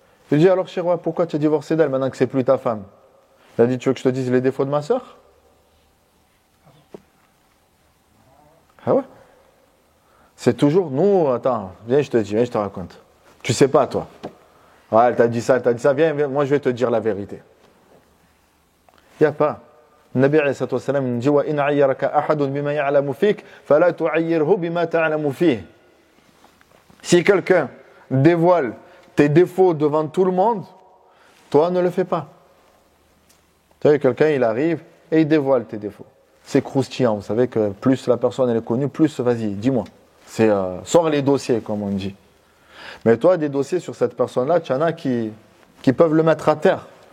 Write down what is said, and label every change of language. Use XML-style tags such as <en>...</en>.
<fr>Il lui dit, alors chérie, pourquoi tu as divorcé d'elle maintenant que c'est plus ta femme? Il a dit, tu veux que je te dise les défauts de ma sœur? Ah ouais? C'est toujours, nous, attends, viens, je te dis, viens, je te raconte. Tu sais pas, toi. Ouais, elle t'a dit ça, viens, moi je vais te dire la vérité. Il n'y a pas. Le Nabi alayhi salatu wa salam nous dit,</fr> <ar>وَإِنْ عَيَّرَكَ أَحَدٌ بِمَا يَعْلَمُ فِيكَ فَلَا تُعَيِّرْهُ بِمَا تَعْلَمُ فِيهِ.</ar> <fr>Si quelqu'un dévoile tes défauts devant tout le monde, toi ne le fais pas. Tu sais, quelqu'un il arrive et il dévoile tes défauts. C'est croustillant, vous savez que plus la personne elle est connue, plus vas-y, dis-moi. C'est sors les dossiers comme on dit. Mais toi, des dossiers sur cette personne-là, tu en as qui peuvent le mettre à terre.</fr>